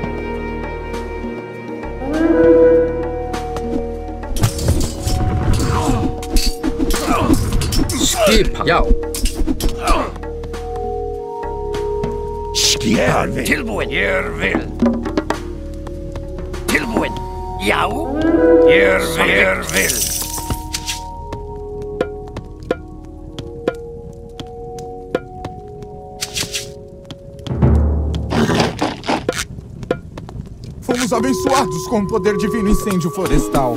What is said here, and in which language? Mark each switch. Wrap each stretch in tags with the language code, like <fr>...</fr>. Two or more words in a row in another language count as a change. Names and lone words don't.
<is>Skipan, já. Skipan. Tilbúin. Ég vil. Tilbúin. Já. Ég vil.</is> <pt>Fomos abençoados com o poder divino incêndio florestal.</pt>